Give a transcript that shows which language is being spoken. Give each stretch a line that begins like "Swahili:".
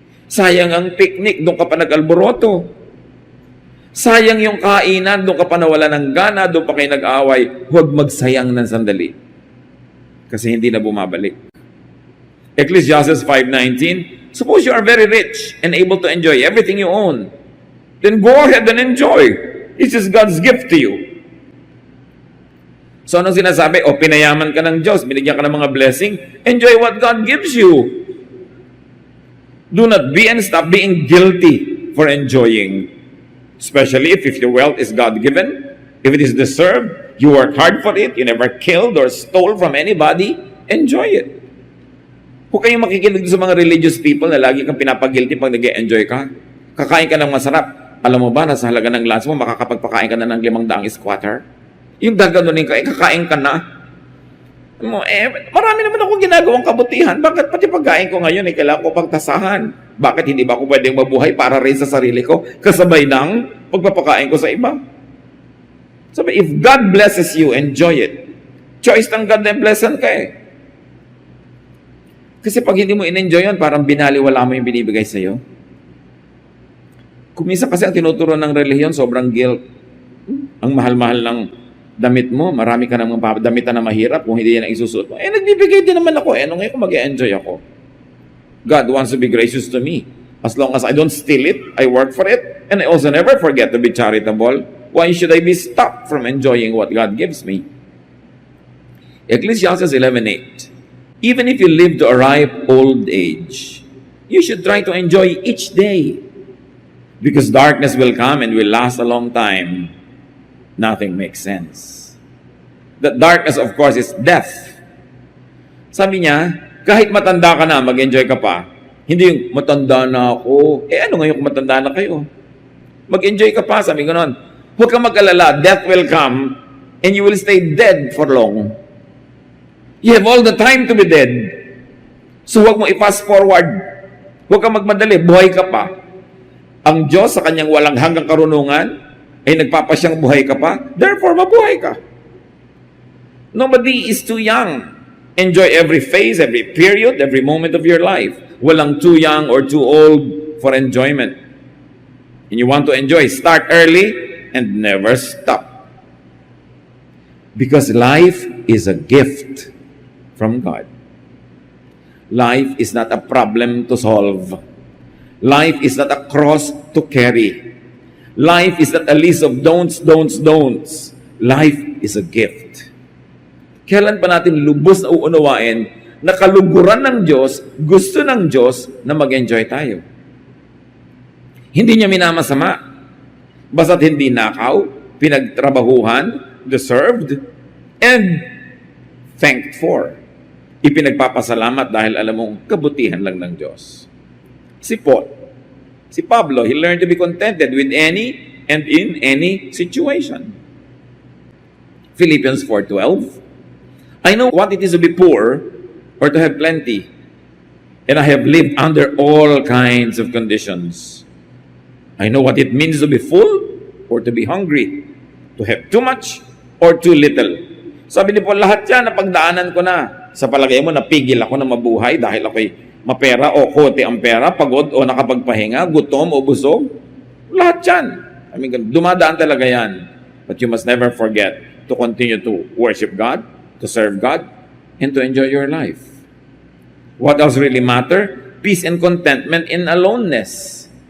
Filipino: Sayang ang picnic, doon ka pa nag-alboroto. Sayang yung kainan, doon ka pa nawala ng gana, doon pa kayo nag-away. Huwag magsayang ng sandali. Kasi hindi na bumabalik.
English: Ecclesiastes 5:19, suppose you are very rich and able to enjoy everything you own. Then go ahead and enjoy. This is God's gift to you.
Filipino: So anong sinasabi? O pinayaman ka ng Diyos, binigyan ka ng mga blessing,
English: enjoy what God gives you. Do not be and stop being guilty for enjoying. Especially if your wealth is God-given, if it is deserved, you work hard for it, you never killed or stole from anybody, enjoy it.
Filipino: Huwag kayong makikinig sa mga religious people na lagi kang pinapagilty pag nag-enjoy ka. Kakain ka ng masarap. Alam mo ba, nasa halaga ng lunch mo, makakapagpakain ka na ng 500 squatter? Yung gaganunin ka, kakain ka na. Marami naman akong ginagawang kabutihan. Bakit pati pagkain ko ngayon, kailangan ko pagtasahan? Bakit hindi ba ako pwedeng mabuhay para rin sa sarili ko, kasabay ng pagpapakain ko sa iba?
English: Sabi, if God blesses you, enjoy it.
Filipino: Choice ng God na blessan ka eh. Kasi pag hindi mo in-enjoy yun, parang binaliwala mo yung binibigay sa'yo. Kung minsan kasi ang tinuturo ng relihiyon, sobrang guilt. Ang mahal-mahal ng damit mo, marami ka namang damitan na mahirap kung hindi yan ang isusuot mo. Nagbibigay din naman ako. Ano ngayon kung mag-enjoy ako?
English: God wants to be gracious to me. As long as I don't steal it, I work for it, and I also never forget to be charitable. Why should I be stopped from enjoying what God gives me? Ecclesiastes 11:8. Even if you live to a ripe old age, you should try to enjoy each day. Because darkness will come and will last a long time. Nothing makes sense. The darkness, of course, is death.
Filipino: Sabi niya, kahit matanda ka na, mag-enjoy ka pa. Hindi yung matanda na ako. Ano ngayon kung matanda na kayo? Mag-enjoy ka pa, sabi ko noon. Huwag kang mag-alala,
English: death will come and you will stay dead for long. You have all the time to be dead.
Filipino: So huwag mo i-fast forward. Huwag kang magmadali, buhay ka pa. Ang Diyos sa kanyang walang hanggang karunungan ay nagpapasyang buhay ka pa.
English: Therefore,
Filipino: mabuhay ka.
English: Nobody is too young. Enjoy every phase, every period, every moment of your life. Walang too young or too old for enjoyment. And you want to enjoy, start early and never stop. Because life is a gift from God. Life is not a problem to solve. Life is not a cross to carry. Life is not a list of don'ts, don'ts, don'ts. Life is a gift.
Filipino: Kailan pa natin lubos na uunawain na kaluguran ng Diyos, gusto ng Diyos na mag-enjoy tayo? Hindi niya minamasama. Basta't hindi nakaw, pinagtrabahuhan, deserved,
English: and thanked for.
Filipino: Ipinagpapasalamat dahil alam mong kabutihan lang ng Diyos.
English: Si Paul, si Pablo, he learned to be contented with any and in any situation. Philippians 4:12. I know what it is to be poor or to have plenty, and I have lived under all kinds of conditions. I know what it means to be full or to be hungry, to have too much or too little.
Filipino: Sabi ni Paul, lahat yan napagdaanan ko na. Sa palagay mo, napigil ako na mabuhay dahil ako'y mapera o kote ang pera, pagod o nakapagpahinga, gutom o busog. Lahat yan. Dumadaan talaga yan.
English: But you must never forget to continue to worship God, to serve God, and to enjoy your life. What else really matter? Peace and contentment in aloneness.